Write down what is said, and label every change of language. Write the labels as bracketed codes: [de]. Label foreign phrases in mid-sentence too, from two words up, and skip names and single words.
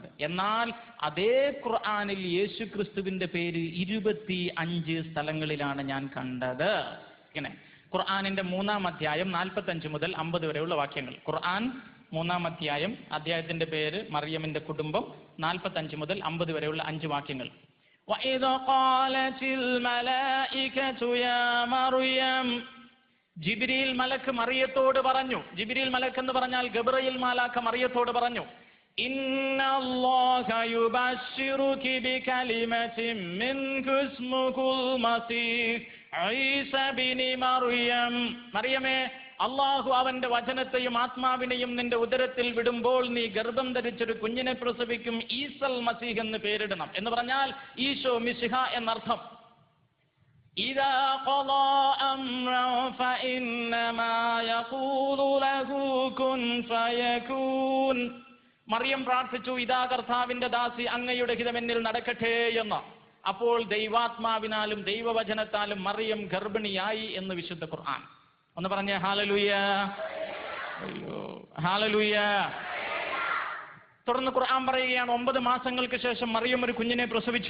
[ml] എന്നാൽ അതേ ഖുർആനിൽ യേശു ക്രിസ്തുവിന്റെ പേര് 25 സ്ഥലങ്ങളിലാണ് ഞാൻ കണ്ടത്. ഇങ്ങനെ ഖുർആനിന്റെ 3-ാം അധ്യായം 45 മുതൽ 50 വരെയുള്ള വാക്യങ്ങൾ. ഖുർആൻ 3-ാം അധ്യായം, അധ്യായത്തിന്റെ പേര് മറിയമിന്റെ കുടുംബം, 45 മുതൽ 50 വരെയുള്ള 5 വാക്യങ്ങൾ. [ar] وَإِذْ قَالَتِ الْمَلَائِكَةُ يَا مَرْيَمُ [ml] ജിബ്രീൽ മലക്ക് മറിയത്തോട് പറഞ്ഞു. ജിബ്രീൽ മലക്ക് എന്ന് പറഞ്ഞാൽ ഗബ്രയേൽ മാലാഖ മറിയത്തോട് പറഞ്ഞു, [ar] إن الله يبشرك بكلمة منه اسمه المسيح عيسى ابن مريم. [ml] മറിയമേ, അള്ളാഹു അവന്റെ വചനത്തെയും ആത്മാവിനെയും നിന്റെ ഉദരത്തിൽ വിടുമ്പോൾ നീ ഗർഭം ധരിച്ചൊരു കുഞ്ഞിനെ പ്രസവിക്കും, ഈസൽ മസീഹ് എന്ന് പേരിടണം. എന്ന് പറഞ്ഞാൽ ഈശോ മിശിഹ എന്നർത്ഥം. [ar] إذا قضى أمرا فإنما يقول له كن فيكون. [ml] മറിയം പ്രാർത്ഥിച്ചു, ഇതാ കർത്താവിന്റെ ദാസി, അങ്ങയുടെ ഹിതം എന്നിൽ നടക്കട്ടെ എന്ന്. അപ്പോൾ ദൈവാത്മാവിനാലും ദൈവവചനത്താലും മറിയം ഗർഭിണിയായി എന്ന് വിശുദ്ധ ഖുർആൻ. ഒന്ന് പറഞ്ഞേ ഹല്ലേലൂയ. അയ്യോ ഹല്ലേലൂയ. തുടർന്ന് ഖുർആൻ പറയുകയാണ്, 9 മാസങ്ങൾക്ക് ശേഷം മറിയം ഒരു കുഞ്ഞിനെ പ്രസവിച്ചു.